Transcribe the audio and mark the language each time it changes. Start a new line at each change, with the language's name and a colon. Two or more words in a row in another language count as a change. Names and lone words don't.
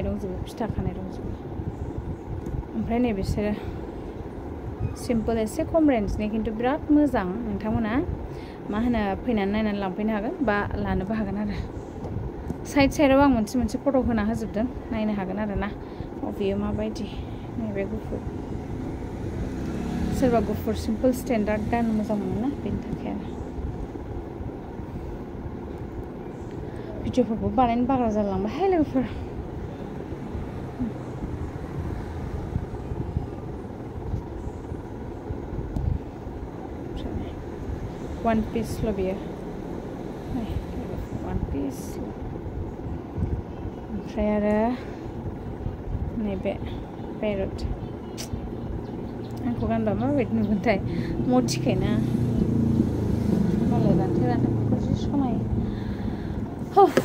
Bodo: दंजोबो फिथा खानाय दंजोबो ओमफ्राय नै बिसोरो सिम्पोल एसे खम रेन्जनि खिन्थु बिराद मोजां नोंथांमोना मा होनो फैनानै नायनानै लांफैनो हागोन बा लानोबो हागोन आरो साइडआव आं मोनसे फट' होना होजोबदों नायनो हागोन आरोना बेयो माबायदि नैबे गुफुर सोरबा गुफुर सिम्पोल स्टेन्डार्ड गाननो मोजां मोनो ना बेनि थाखाय आरो भिडिअफोरखौ बानायनो बाग्रा जालांबाय लोगोफोर one piece lo biyo one piece ओमफ्राय आरो नैबे पेरट आंखौ गानबा माबायदि नुगोनथाय मथिखायना मालाय रानथे जि समायो